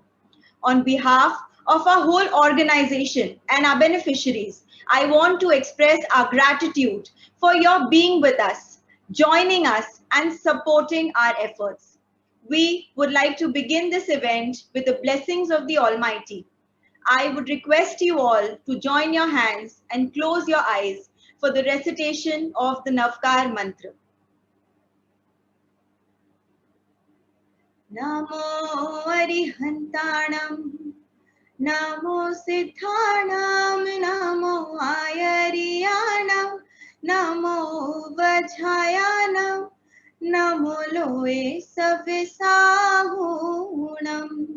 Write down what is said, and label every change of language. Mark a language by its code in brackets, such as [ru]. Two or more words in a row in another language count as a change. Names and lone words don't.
[en] On behalf of our whole organization and our beneficiaries, I want to express our gratitude for your being with us, joining us and supporting our efforts. We would like to begin this event with the blessings of the Almighty. I would request you all to join your hands and close your eyes for the recitation of the Navkar Mantra. [pra] Namo Arihantanam, Namo Siddhanam, Namo Ayariyanam, Namo Vajhayanam, Namo Loe Savisahunam.